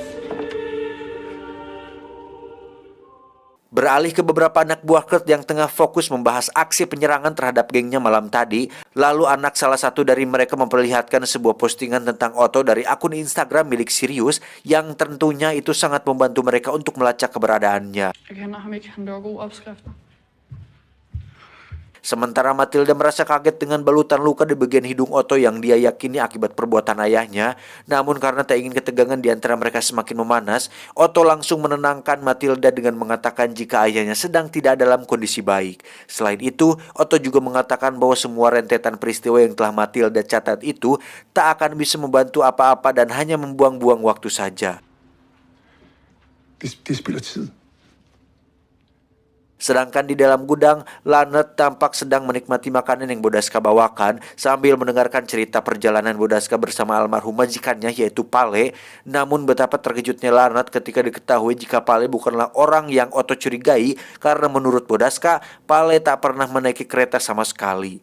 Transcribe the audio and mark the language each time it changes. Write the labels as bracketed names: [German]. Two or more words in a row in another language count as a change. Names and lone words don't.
[Indonesian] Beralih ke beberapa anak buah Kurt yang tengah fokus membahas aksi penyerangan terhadap gengnya malam tadi, lalu anak salah satu dari mereka memperlihatkan sebuah postingan tentang Otto dari akun Instagram milik Sirius yang tentunya itu sangat membantu mereka untuk melacak keberadaannya. [Danish] Jeg kender ham ikke. Han laver gode opskrifter. [Indonesian] Sementara Matilda merasa kaget dengan balutan luka di bagian hidung Otto yang dia yakini akibat perbuatan ayahnya. Namun karena tak ingin ketegangan di antara mereka semakin memanas, Otto langsung menenangkan Matilda dengan mengatakan jika ayahnya sedang tidak dalam kondisi baik. Selain itu, Otto juga mengatakan bahwa semua rentetan peristiwa yang telah Matilda catat itu tak akan bisa membantu apa-apa dan hanya membuang-buang waktu saja. [Danish] Det spilder tid. [Indonesian] Sedangkan di dalam gudang, Lanet tampak sedang menikmati makanan yang Bodaska bawakan sambil mendengarkan cerita perjalanan Bodaska bersama almarhum majikannya yaitu Pale. Namun betapa terkejutnya Lanet ketika diketahui jika Pale bukanlah orang yang Otto curigai karena menurut Bodaska, Pale tak pernah menaiki kereta sama sekali.